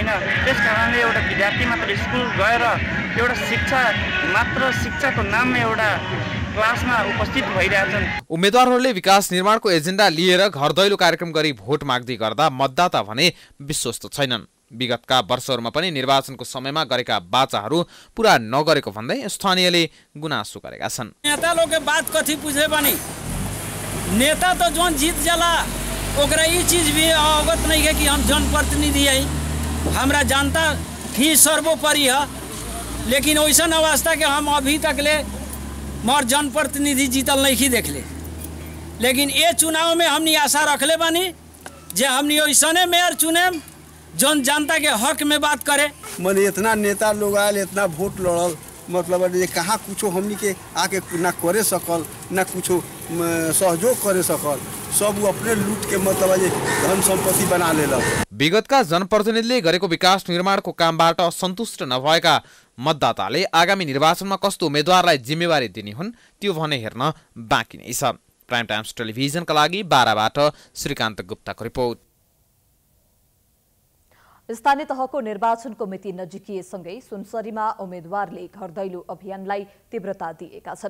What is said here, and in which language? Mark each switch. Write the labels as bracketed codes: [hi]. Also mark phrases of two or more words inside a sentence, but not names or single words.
[ne] त्यस कारणले एउटा विद्यार्थी मात्र स्कुल गएर एउटा शिक्षाको नाममा एउटा क्लासमा उपस्थित भइरहेछन्। उम्मेद्वारहरूले विकास निर्माणको एजेन्डा लिएर घर दैलो कार्यक्रम गरी भोट माग्दै गर्दा मतदाता भने विश्वस्त छैनन्। विगतका वर्षहरूमा पनि निर्वाचनको समयमा गरेका बाचाहरू पूरा नगरेको भन्दै स्थानीयले गुनासो गरेका छन्। [bho] नेता लोग के बात कथी पूछे बनी, नेता तो जोन जीत जाला ओकरा ई चीज भी अवगत नहीं है कि हम जनप्रतिनिधि है, हमरा जनता ही सर्वोपरि है। लेकिन वैसा अवस्था के हम अभी तक ले मोर जनप्रतिनिधि जीतल नहीं ही देख ले। लेकिन ये चुनाव में हमनी आशा रखले बानी जे हमनी वैसने मेयर चुने जौन जनता के हक में बात करे। मैंने इतना नेता लोग आयल, इतना वोट लड़ल, मतलब कहाँ कुछ हमनी के आके ना करे सकल, ना कुछ सहयोग करे सकल, सब अपने लूट के मतलब धन सम्पत्ति बना लेलक। [ne] विगतका जनप्रतिनिधिले गरेको विकास निर्माणको कामबाट असन्तुष्ट नभएका मतदाताले आगामी निर्वाचनमा कस्तो उम्मेदवारलाई जिम्मेवारी दिने हुन् त्यो भने हेर्न बाँकी नै छ। प्राइम टाइम्स टेलिभिजनका लागि बाराबाट श्रीकान्त गुप्ताको रिपोर्ट। स्थानीय तहको निर्वाचनको मिति नजिकिएसँगै सुनसरीमा उम्मेद्वारले घर दैलो अभियानलाई तीव्रता दिएका छन्।